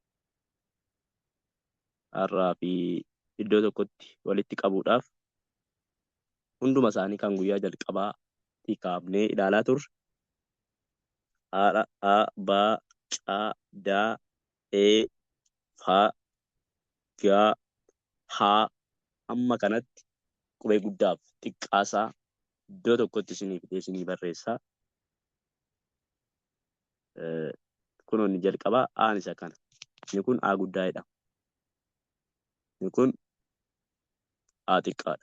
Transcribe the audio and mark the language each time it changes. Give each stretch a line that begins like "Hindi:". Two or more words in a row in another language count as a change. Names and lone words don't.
Oromo: har'aa fi iddoo tokkotti walitti qabuudhaaf hunduma isaanii kan guyyaa jalqabaatti kaafnee ilaalaa turre haadha baa caa daa fa, ga, ha. Amma kanatti qubee guddaaf xiqqaasaa iddoo tokkotti isinii fidee isinii barreessaa. Kun inni jalqabaa aan isa kana. Inni kun A guddaa jedhama. Inni kun A xiqqaadha.